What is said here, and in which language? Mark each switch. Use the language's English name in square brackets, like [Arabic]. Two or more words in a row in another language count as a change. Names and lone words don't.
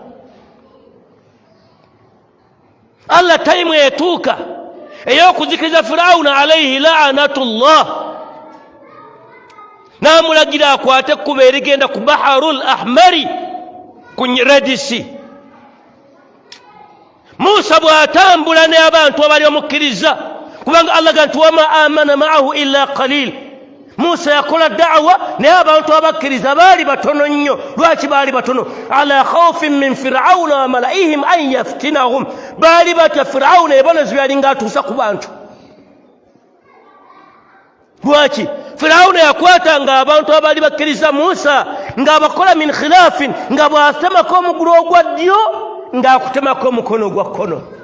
[Ganda] Allah tayimu etuuka ey'okuzikiriza Firauna [Arabic] عليه لعنة الله. [Ganda] n'amulagira akwate ekkubo erigenda ku [Arabic] البحر الأحمر [Ganda] ku Red Sea. Musa bw'atambula n'abantu abali bamukkiriza, kubanga Allah ganti [Arabic] وما آمن معه إلا قليل. [Ganda] Musa yakola da'wa naye abantu abakkiriza baali batono nnyo. Lwaki baali batono? [Arabic] على خوف من فرعون وملئهم أن يفتنهم. [Ganda] Baali batya Fir'auna ebonezo yalinga atuusa ku bantu. Lwaki? Fir'auna yakwatanga abantu abaali bakkiriza Musa ng'abakola [Arabic] من خلاف, [Ganda] nga bw'atemako omugulu ogwa ddyo ng'akutemako omukono ogwa kkono.